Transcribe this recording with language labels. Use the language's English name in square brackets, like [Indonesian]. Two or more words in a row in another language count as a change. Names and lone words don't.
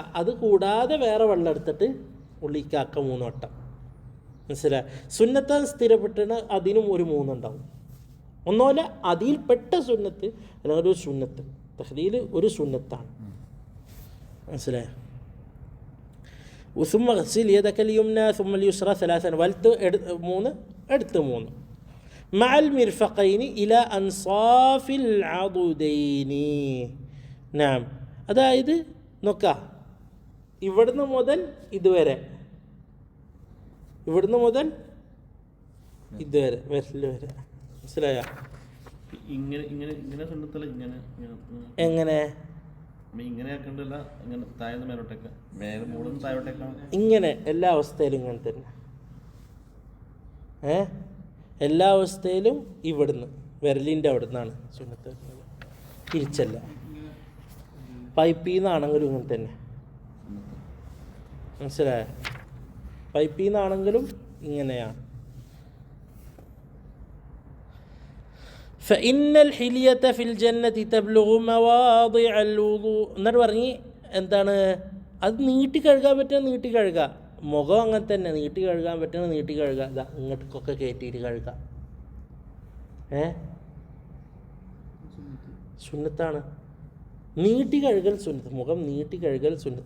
[Malayalam] അത് കൂടാതെ വേറെ വെള്ളം എടുത്തിട്ട് ഉള്ളിക്കാക്കുക 3 വട്ടം. മനസ്സിലായി? സുന്നത്താൻ സ്ഥിരപ്പെട്ടിട്ട് അതിനും ഒരു 3 ഉണ്ടാവും. ഒന്നുമല്ല അതിൽപ്പെട്ട സുന്നത്ത്, അല്ലെങ്കിൽ ഒരു സുന്നത്ത്. തഹ്ലീൽ ഒരു സുന്നത്താണ്. മനസ്സിലായോ? [Arabic] ثم اغسل يدك اليمنى ثم اليسرى ثلاثا [Malayalam] വലത്ത് 3 എടുത്ത് 3 [Arabic] مع المرفقين إلى أنصاف العضدين. [Malayalam] نعم അതായത് നോക്കുക, ഇവിടുന്ന് മുതൽ ഇതുവരെ, ഇവിടുന്ന് മുതൽ ഇതുവരെ വിരൽ വരെ. മനസ്സിലായോ? ഇങ്ങനെ ഇങ്ങനെ ഇങ്ങനെ സുന്നത്തല്ല, ഇങ്ങനെ എങ്ങനെ ഇങ്ങനെ ആക്കണ്ടല്ല, ഇങ്ങനെ താഴ്ന്ന മേലോട്ടേക്ക്, മേലെ മൂടുന്ന താഴോട്ടേക്കാണ്. ഇങ്ങനെ എല്ലാ അവസ്ഥയിലും ഇങ്ങനെ തന്നെ. എല്ലാ അവസ്ഥയിലും ഇവിടുന്ന് വിരലിൻ്റെ അവിടെ നിന്നാണ് സുന്നത്ത് വരുന്നത്, തിരിച്ചല്ല. പൈപ്പിൽ നിന്നാണെങ്കിലും ഇങ്ങനെ തന്നെ. മനസ്സിലായോ? പൈപ്പിൽ നിന്നാണെങ്കിലും ഇങ്ങനെയാണ്. [Arabic] فإن الحلية في الجنة تبلغ مواضع الوضوء [Malayalam] എന്നിട്ട് പറഞ്ഞ് എന്താണ്, അത് നീട്ടി കഴുകാൻ പറ്റുക, നീട്ടി കഴുകുക. മുഖം അങ്ങനെ തന്നെ നീട്ടി കഴുകാൻ പറ്റുന്ന നീട്ടി കഴുകുക. ഇതാ ഇങ്ങോട്ടൊക്കെ കയറ്റിയിട്ട് കഴുകുക. സുന്നത്താണ്. നീട്ടി കഴുകൽ സുന്നത്ത്, മുഖം നീട്ടി കഴുകൽ സുന്നത്ത്.